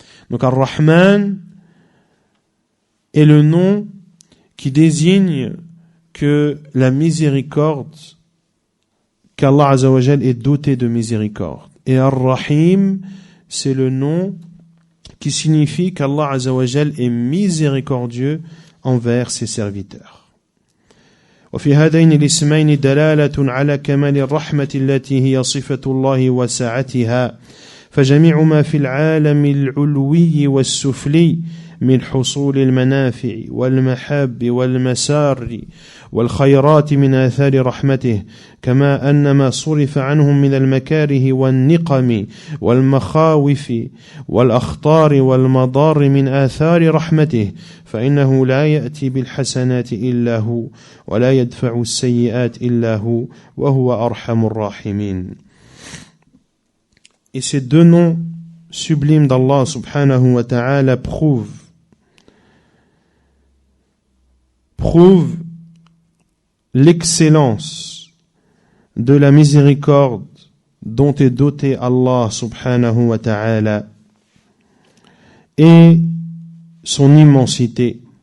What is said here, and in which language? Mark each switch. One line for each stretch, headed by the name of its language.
French: Donc Ar-Rahman est le nom qui désigne que la miséricorde, qu'Allah Azza wa Jal est doté de miséricorde. Et Ar-Rahim, c'est le nom qui signifie qu'Allah Azza wa Jal est miséricordieux envers ses serviteurs.
Arabic: وفي هذين الاسمين دلالة على كمال الرحمة التي هي صفة الله وسعتها فجميع ما في العالم العلوي والسفلي من حصول المنافع والمحاب والمسار والخيرات من آثار رحمته، كما أن ما صرف عنهم من المكاره والنقم والمخاوف والأخطار والمضار من آثار رحمته، فإنه لا يأتي بالحسنات إلا هو ولا يدفع السيئات إلا هو وهو أرحم الراحمين.
French: Et ces deux noms sublimes d'Allah subhanahu wa ta'ala prouvent l'excellence de la miséricorde dont est doté Allah subhanahu wa ta'ala et son immensité.